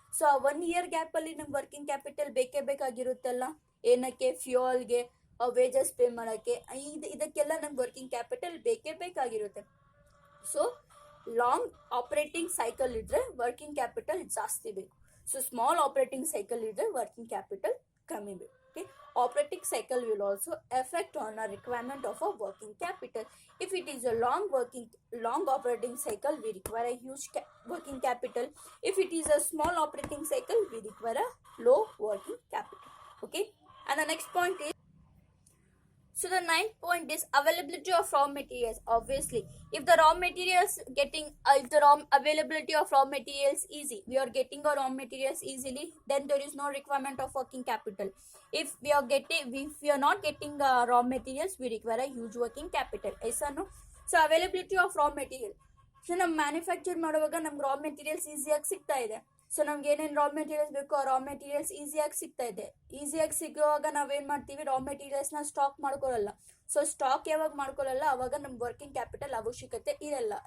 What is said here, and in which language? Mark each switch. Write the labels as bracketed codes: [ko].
[kn] So ಆ 1 year gap ಅಲ್ಲಿ ನಮ್ಗೆ ವರ್ಕಿಂಗ್ ಕ್ಯಾಪಿಟಲ್ ಬೇಕೇ ಬೇಕಾಗಿರುತ್ತಲ್ಲ. ಏನಕ್ಕೆ, ಫ್ಯೂಯಲ್ಗೆ, ವೇಜಸ್ ಪೇ ಮಾಡೋಕ್ಕೆ, ಇದಕ್ಕೆಲ್ಲ ನಮ್ಗೆ ವರ್ಕಿಂಗ್ ಕ್ಯಾಪಿಟಲ್ ಬೇಕೇ ಬೇಕಾಗಿರುತ್ತೆ. ಸೊ ಲಾಂಗ್ ಆಪರೇಟಿಂಗ್ ಸೈಕಲ್ ಇದ್ರೆ ವರ್ಕಿಂಗ್ ಕ್ಯಾಪಿಟಲ್ ಜಾಸ್ತಿ ಬೇಕು. ಸೊ ಸ್ಮಾಲ್ ಆಪರೇಟಿಂಗ್ ಸೈಕಲ್ ಇದ್ರೆ ವರ್ಕಿಂಗ್ ಕ್ಯಾಪಿಟಲ್ ಕಮ್ಮಿ ಬೇಕು. [en] Okay, operating cycle will also affect on a requirement of a working capital. If it is a long operating cycle, we require a huge working capital. If it is a small operating cycle, we require a low working capital. Okay, and the next point is, so the ninth point is availability of raw materials. Obviously, if the raw materials if the raw availability of raw materials easy, we are getting our raw materials easily, then there is no requirement of working capital. If we are not getting raw materials, we require a huge working capital. Yes or no? So availability of raw material. [kn] So ನಾವು manufacture ಮಾಡುವಾಗ ನಮ್ಗೆ raw materials ಈಸಿಯಾಗಿ ಸಿಗ್ತಾ ಇದೆ. So ನಮ್ಗೆ ಏನೇನು raw materials ಬೇಕೋ ಆ ರಾ ಮೆಟೀರಿಯಲ್ಸ್ ಈಸಿಯಾಗಿ ಸಿಗ್ತಾ ಇದೆ. ಈಸಿಯಾಗಿ ಸಿಗುವಾಗ ನಾವೇನು ಮಾಡ್ತೀವಿ, ರಾ ಮೆಟೀರಿಯಲ್ಸ್ನ ಸ್ಟಾಕ್ ಮಾಡ್ಕೊಳ್ಳಲ್ಲ. ಸೊ ಸ್ಟಾಕ್ ಯಾವಾಗ ಮಾಡ್ಕೊಳ್ಳಲ್ಲ ಅವಾಗ ನಮ್ಗೆ ವರ್ಕಿಂಗ್ ಕ್ಯಾಪಿಟಲ್ ಅವಶ್ಯಕತೆ ಇರಲ್ಲ.